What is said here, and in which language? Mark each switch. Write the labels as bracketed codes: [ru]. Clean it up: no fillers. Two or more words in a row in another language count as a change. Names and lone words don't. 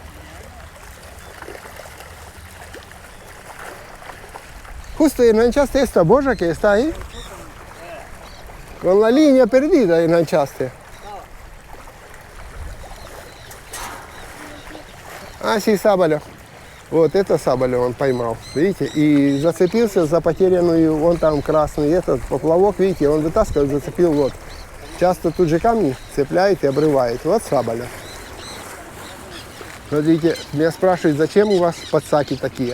[es] Justo enganchaste esta boya que está ahí. Con la línea perdida enganchaste. А, sí, [ru] сабаля. Вот это сабаля он поймал, видите? И зацепился за потерянную, вон там красный этот поплавок, видите, он вытаскивает, зацепил вот. Часто тут же камни цепляет и обрывает. Вот сабаля. Смотрите, меня спрашивают, зачем у вас подсаки такие.